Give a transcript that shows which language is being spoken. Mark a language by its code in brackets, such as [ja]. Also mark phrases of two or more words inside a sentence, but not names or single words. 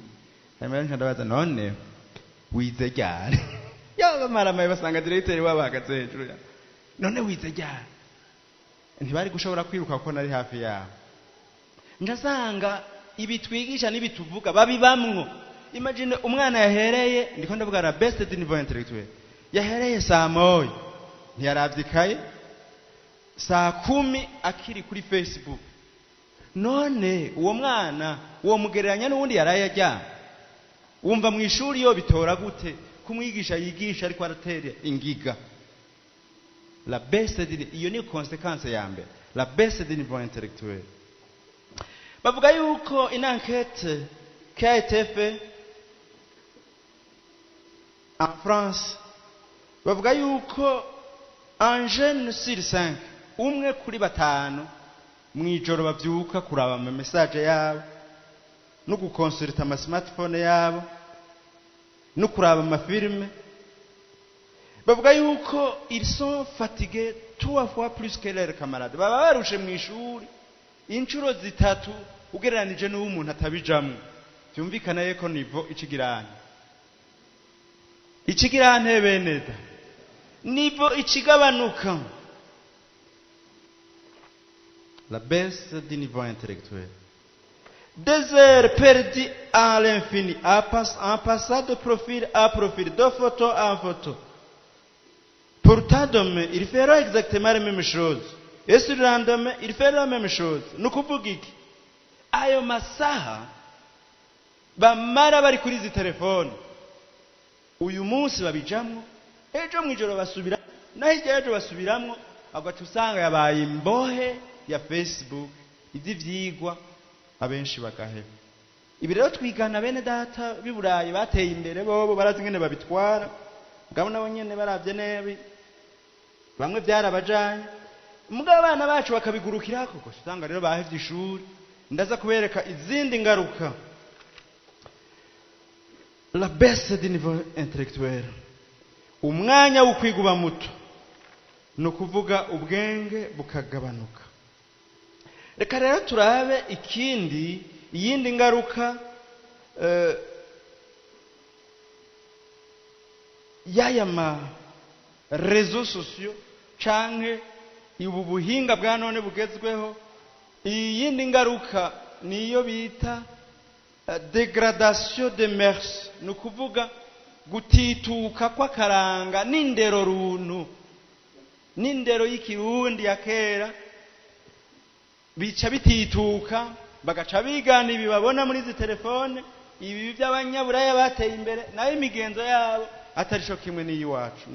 [rn] Hanyuma ndabaza none wize ryari? Yaba maramaye basanga directeur wabahagaze hejuru ya. None wize ryari? Ntibari gushobora kwiruka kuko nari hafi yabo. Ndasanga ibi twigisha n'ibituvuga babibamwo. Imagine umwana yahereye, ndiko ndavuga [fr] la baisse du niveau intellectuel, [rn] yahereye saa 1 ntiyaravyikaye, saa 10 akiri kuri Facebook. None uwo mwana uwo mugereranya n'uwundi yaraye ajya, wumva mu ishuri yo bitora gute kumwigisha yigisha ariko aratera ingiga? [fr] La baisse [rn] iyo ni conséquence ya mbere, [fr] la baisse du niveau intellectuel. [rn] Bavuga yuko [fr] une enquête qui a été faite en France, [rn] bavuga yuko [fr] un jeune sur 5, [rn] umwe kuri 5 mwijoro bavyuka kuraba ama message yabo no gukonsulta ama smartphone yabo no kuraba ama filme. Bavuga yuko [fr] ils sont fatigués 3 fois plus que leurs camarades. [rn] Baba barushe mu ishuri inshuro 3 ugereranije n'umuntu atabijamwe. Byumvikana yeko nivo ikigirane beneda nivo ikigabanuka. [fr] La baisse du niveau intellectuel. Des heures perdues à l'infini, en passant de profil à profil, de photo en photo. Pourtant demain, il fera exactement la même chose. Et sur le lendemain, il fera la même chose. [rn] Nukuvuga iki? Ayo masaha bamara bari kuri zi telefone, uyu munsi babijamwo, ejo mwijoro basubira, nahijya ejo basubiramwo, agaca usanga yabaye imbohe ya Facebook, ivyigwa abenshi bagaheba. Ibi rero twigana bene data biburaye bateye imbere, bobo barazi ngene babitwara, ngabo nabo nyene baravye nebi, bamwe byarabajanye. Mugabo abana bacu bakabigurukira koko, usanga rero bahevye ishuri. Ndaza kubereka izindi ngaruka. [fr] La baisse du niveau intellectuel, [rn] umwanya wo kwiguba muto, no kuvuga ubwenge bukagabanuka. reka rero turabe iyindi ngaruka y'aya ma [fr] réseaux sociaux [rn] canke ubu buhinga bwa none bugezweho. Iyindi ngaruka niyo bita [fr] dégradation des mœurs, [rn] ni ukuvuga gutituka kw'akaranga n'indero runtu, n'indero y'ikirundi ya kera bica bitituka, bagaca bigana ibi babona muri izi telefone, ibi by'abanyaburaya bateye imbere, nayo imigenzo yabo atari cyo kimwe n'iyiwacu.